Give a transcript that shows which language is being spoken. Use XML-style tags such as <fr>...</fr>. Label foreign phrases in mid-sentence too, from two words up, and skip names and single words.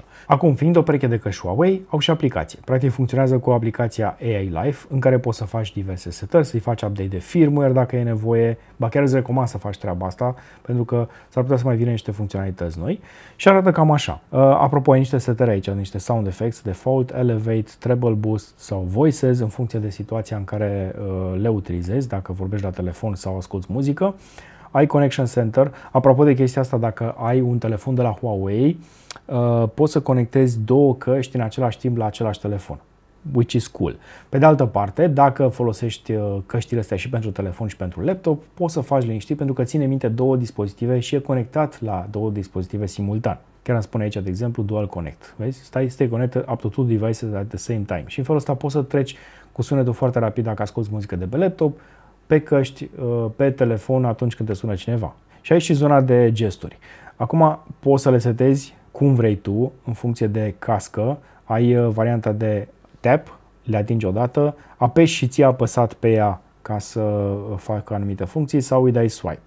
<ro>Acum, fiind o pereche de căști Huawei, au și aplicație. Practic funcționează cu aplicația AI Life, în care poți să faci diverse setări, să-i faci update de firmware dacă e nevoie, ba chiar îți recomand să faci treaba asta, pentru că s-ar putea să mai vină niște funcționalități noi și arată cam așa. Apropo, ai niște setări aici, niște</ro> <en>sound effects,</en> <ro>default, elevate,</ro> <en>treble boost</en> <ro>sau voices, în funcție de situația în care le utilizezi, dacă vorbești la telefon sau asculti muzică. Ai Connection Center. Apropo de chestia asta, dacă ai un telefon de la Huawei, poți să conectezi două căști în același timp la același telefon,</ro> <en>which is cool.</en> <ro>Pe de altă parte, dacă folosești căștile astea și pentru telefon și pentru laptop, poți să faci liniștit pentru că ține minte două dispozitive și e conectat la două dispozitive simultan. Chiar îmi spune aici, de exemplu, Dual Connect. Vezi?</ro> <en>Stay connected up to two devices at the same time.</en> <ro>Și în felul ăsta poți să treci cu sunetul foarte rapid dacă asculti muzică de pe laptop, pe căști, pe telefon atunci când te sună cineva. Și aici și zona de gesturi. Acum poți să le setezi cum vrei tu, în funcție de cască. Ai varianta de tap, le atingi odată, apeși și ții apăsat pe ea ca să facă anumite funcții sau îi dai swipe.</ro>